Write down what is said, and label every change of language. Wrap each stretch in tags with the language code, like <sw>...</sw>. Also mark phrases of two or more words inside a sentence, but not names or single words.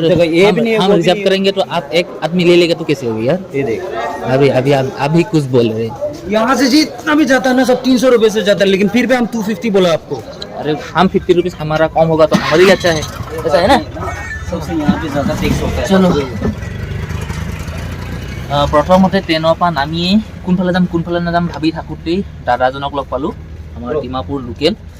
<hi>ये भी नहीं हम रिजर्व करेंगे तो आप एक आदमी ले लेगा तो कैसे होगी यार? ये देख अभी कुछ बोल रहे यहाँ से जितना भी जाता है ना सब 300 रुपये से जाता है, लेकिन फिर भी हम 250 बोला आपको। अरे हम 50 रुपीज़ हमारा कम होगा तो हमारे लिए अच्छा है, ऐसा है ना? सबसे यहाँ पे ज़्यादा टैक्स होता है।</hi> <as>चलो প্ৰথমতে ট্ৰেইনৰ পৰা নামিয়ে কোনফালে যাম ভাবি থাকোঁতেই দাদাজনক লগ পালোঁ, আমাৰ ডিমাপুৰ লোকেল।</as>